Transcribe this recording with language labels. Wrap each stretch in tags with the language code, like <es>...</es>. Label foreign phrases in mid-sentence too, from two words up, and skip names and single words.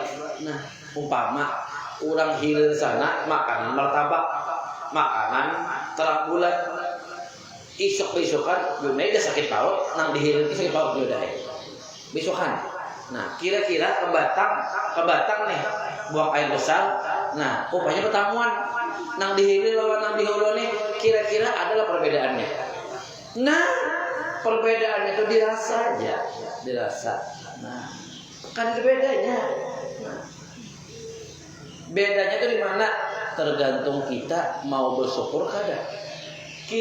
<bjn>Nah, umpama orang hilir sana makanan martabak, makanan terang bulan, isok-isokan Junaidah sakit paut, nang dihilir sakit paut Junaidah besokan. Nah kira-kira kebatang nih buang air besar. Nah upahnya pertemuan nang dihilir lawan nang dihulu nih kira-kira adalah perbedaannya. Nah perbedaannya itu dirasa aja, dirasa. Nah kan bedanya. Bedanya itu di mana? Tergantung kita mau bersyukur kada.</bjn>